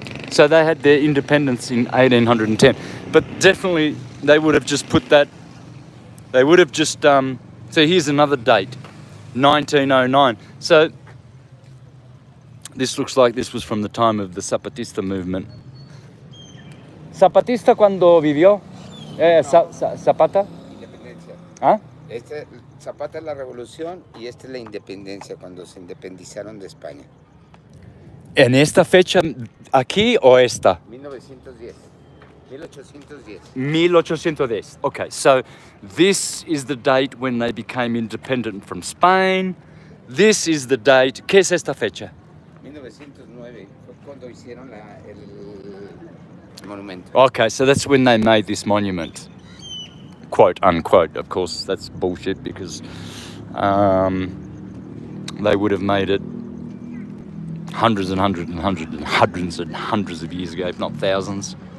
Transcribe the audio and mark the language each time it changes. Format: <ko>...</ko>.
<en>So they had their independence in 1810. But definitely they would have just put that, they would have just, so here's another date, 1909. So this looks like this was from the time of the Zapatista movement.</en> <es>¿Zapatista cuando vivió? ¿Zapata? Independencia. ¿Ah? Zapata es la revolución y esta es la independencia, cuando se independizaron de España. ¿En esta fecha aquí o esta? 1910. 1810. 1810.</es> <en>Okay, so this is the date when they became independent from Spain. This is the date.</en> <es>¿Qué es esta fecha? 1909 fue cuando hicieron el monumento.</es> <en>Okay, so that's when they made this monument. Quote unquote. Of course, that's bullshit because they would have made it hundreds and hundreds and hundreds and hundreds and hundreds of years ago, if not thousands.</en>